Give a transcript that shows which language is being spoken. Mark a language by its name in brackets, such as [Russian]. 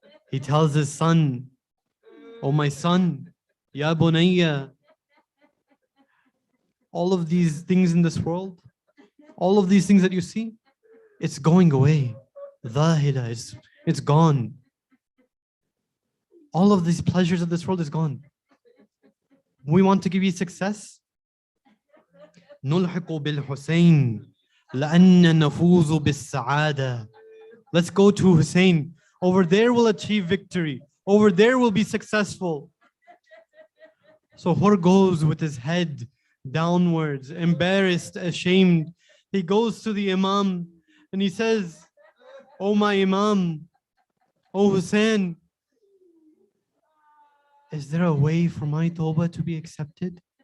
[English] He tells his son, oh my son, ya bunayya, all of these things in this world, all of these things that you see, it's going away. Dhahila, it's gone. All of these pleasures of this world is gone. We want to give you success. [Arabic] نلحق بالحسين لأن نفوز بالسعادة. [English] Let's go to Hussein. Over there we'll achieve victory. Over there we'll be successful. So Hur goes with his head downwards, embarrassed, ashamed. He goes to the Imam and he says, oh my Imam, oh Hussein, is there a way for my tawbah to be accepted?